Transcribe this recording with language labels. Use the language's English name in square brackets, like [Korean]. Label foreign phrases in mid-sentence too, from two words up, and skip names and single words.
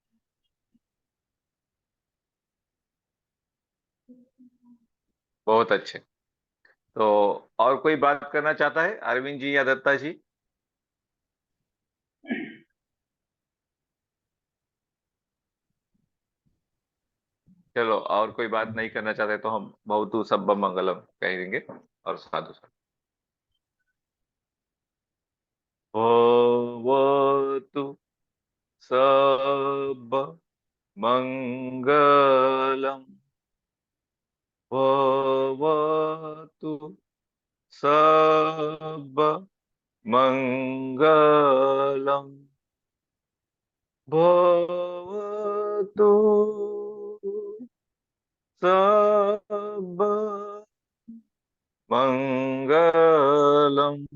[Hindi] बहुत अच्छे। तो और कोई बात करना चाहता है, अरविंद जी या दत्ता जी? चलो, और कोई बात नहीं करना चाहते तो हम [Pali] भवतु सब्बम मंगलम [Hindi] कह देंगे और [Pali] साधु साधु। भवतु सब मंगलम, भवतु सब मंगलम, भवतु सब मंगलम।